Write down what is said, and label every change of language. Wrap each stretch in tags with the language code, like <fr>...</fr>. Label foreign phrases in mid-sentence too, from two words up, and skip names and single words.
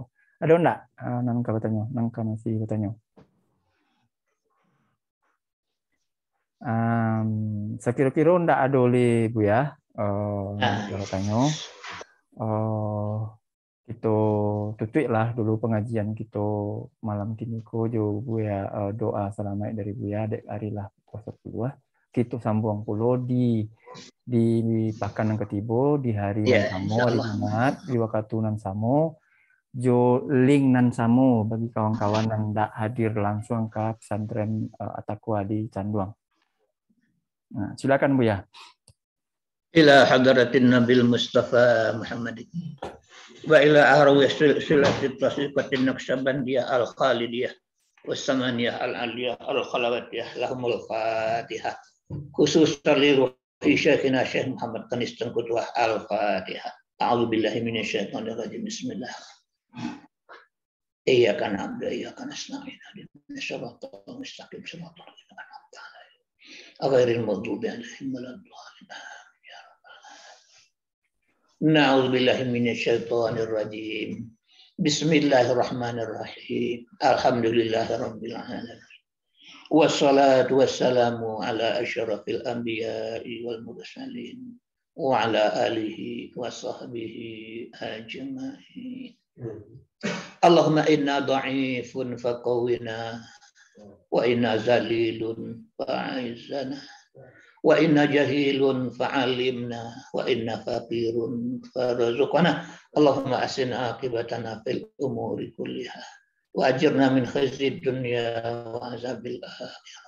<min>Ada enggak nan kabatanyo?</min> <id>Nang masih bertanya. Saya kira-kira enggak ada oleh Buya kabatanyo.</id> <min>Kita tutup lah dulu pengajian kita malam kini ko jo Buya doa selamat dari Buya dek hari lah puasa 10 kita sambung pulo di pakan yang ketiba di hari nan samo hari Jumat di waktu nan samo jo link nan samo bagi kawan-kawan yang tidak hadir langsung ke pesantren At-Taqwa di Canduang.</min> <id>Nah, silakan Buya.</id> <ar>إلى حضرة النبي المصطفى محمد وإلى أرواح سلسلة الطريقة النقشبندية الخالدية والسمانية العلية الخلوتية لهم الفاتحة خصوصا لروح شيخنا الشيخ محمد Kanis Tengkutwah الفاتحة. أعوذ بالله من الشيطان الرجيم. Bismillah. إياك نعبد وإياك نستعين اهدنا الصراط المستقيم صراط الذين أنعمت عليهم غير المغضوب عليهم ولا الضالين. نعوذ بالله من الشيطان الرجيم. بسم الله الرحمن الرحيم. الحمد لله رب العالمين. والصلاة والسلام على أشرف الأنبياء والمرسلين وعلى آله وصحبه أجمعين. اللهم إنا ضعيف فقونا وإنا ذليل فأعزنا وإنا جاهل فعلمنا وإنا فقير فارزقنا. اللهم أحسن عاقبتنا في الأمور كلها وأجرنا من خزي الدنيا وعذاب الآخرة.</ar>